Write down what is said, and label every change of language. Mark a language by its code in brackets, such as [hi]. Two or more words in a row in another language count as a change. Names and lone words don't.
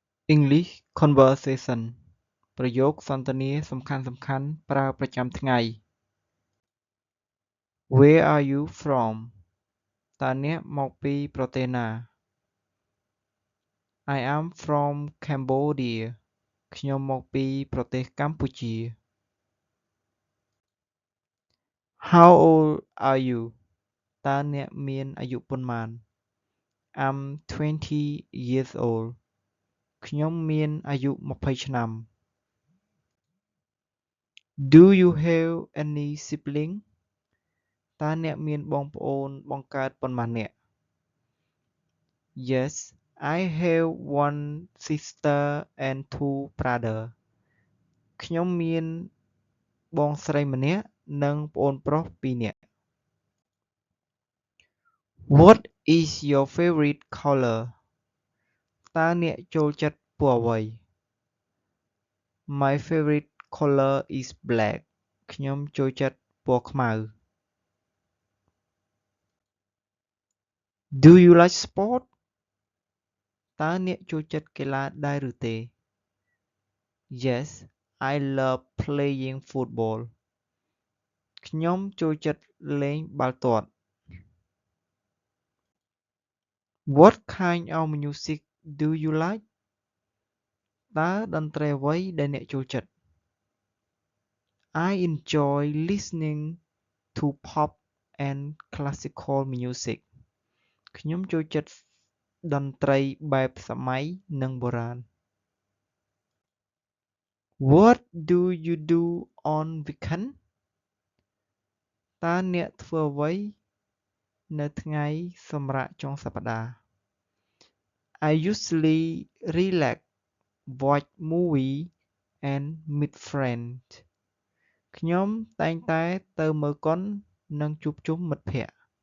[en] English conversation [km] ប្រយោគសន្ទនាសំខាន់ៗប្រើប្រចាំថ្ងៃ [en] Where are you from [km] តើអ្នកមកពីប្រទេសណា [en] I am from Cambodia [km] ខ្ញុំមកពីប្រទេសកម្ពុជា [en] How old are you [km] តើអ្នកមានអាយុប៉ុន្មាន [en] I'm 20 years old [km] ខ្ញុំមានអាយុ20ឆ្នាំ [en] Do you have any sibling [km] តើអ្នកមានបងប្អូនបង្កើតប៉ុន្មាននាក់ [en] Yes, I have one sister and two brothers. [km] ខ្ញុំមានបងស្រីម្នាក់និងប្អូនប្រុសពីរនាក់ [en] What is your favorite color? [km] តើអ្នកចូលចិត្តពណ៌អ្វី [en] My favorite color is black. [km] ខ្ញុំចូលចិត្តពណ៌ខ្មៅ [en] Do you like sport? [km] តើអ្នកចូលចិត្តកីឡាដែរឬទេ [en] Yes, I love playing football. [km] ខ្ញុំចូលចិត្តលេងបាល់ទាត់ [en] What kind of music do you like? [km] តើតន្ត្រីអ្វីដែលអ្នកចូលចិត្ត [en] I enjoy listening to pop and classical music. [km] ខ្ញុំចូលចិត្តតន្ត្រីបែបសម័យនិងបុរាណ [en] What do you do on weekend? [km] តើអ្នកធ្វើអ្វីនៅថ្ងៃសម្រាកចុងសប្តាហ៍ [en] I usually relax, watch movie and meet friends. [km] ខ្ញុំតែងតែទៅមើលកុននិងជួបជុំមិត្តភក្តិ